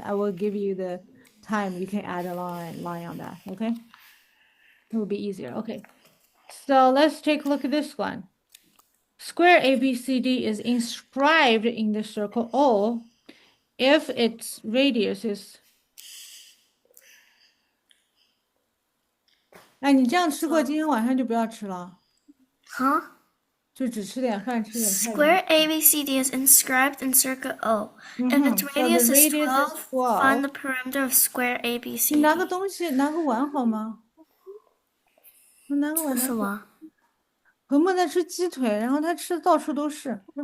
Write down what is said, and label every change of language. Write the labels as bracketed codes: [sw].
[en] I will give you the time you can add a line on that. Okay, it will be easier. Okay, so let's take a look at this one. Square ABCD is inscribed in the circle O if its radius is. [zh] 哎，你这样吃过，今天晚上就不要吃了， [en] Huh? [zh] 就只吃点饭，吃点菜。 [en] Square ABCD is inscribed in circle O. If its So radius the is radius 12, is 12. find the perimeter of square [zh] 你 [en] ABCD. [zh] 拿个东西，拿个碗好吗？我拿个碗。是什么？鹏鹏在吃鸡腿，然后他吃的到处都是。